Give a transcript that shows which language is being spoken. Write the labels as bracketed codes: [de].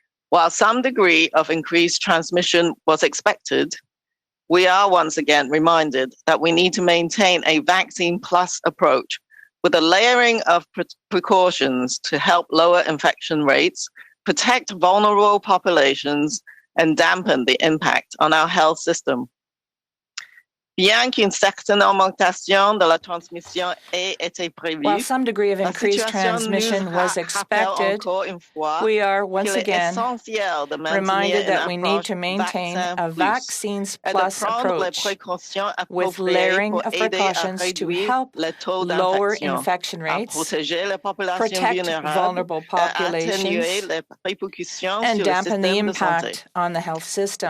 [en] While some degree of increased transmission was expected, we are once again reminded that we need to maintain a vaccine plus approach with a layering of precautions to help lower infection rates, protect vulnerable populations, and dampen the impact on our health system. [fr] Bien qu'une certaine augmentation de la transmission ait été prévue, [en] while some degree of increased transmission was expected, we are once again reminded that we need to maintain a vaccines plus approach with layering of precautions to help lower infection rates, protect vulnerable populations, and dampen the impact on the health system.